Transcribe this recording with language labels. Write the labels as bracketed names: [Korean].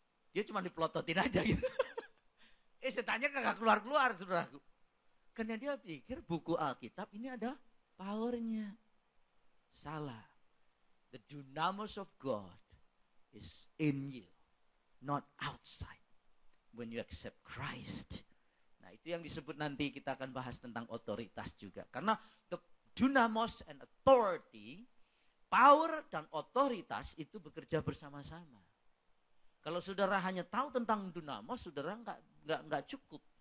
[Indonesian] Dia cuma dipelototin aja gitu. Setannya kagak keluar, saudaraku. Karena dia pikir buku Alkitab ini ada powernya. Salah. [English] The dunamis of God is in you, not outside. When you accept Christ. [Indonesian] Nah itu yang disebut nanti kita akan bahas tentang otoritas juga. Karena [English] the dunamos and authority, power [Indonesian] dan otoritas itu bekerja bersama-sama. Kalau saudara hanya tahu tentang dunamos, saudara nggak cukup.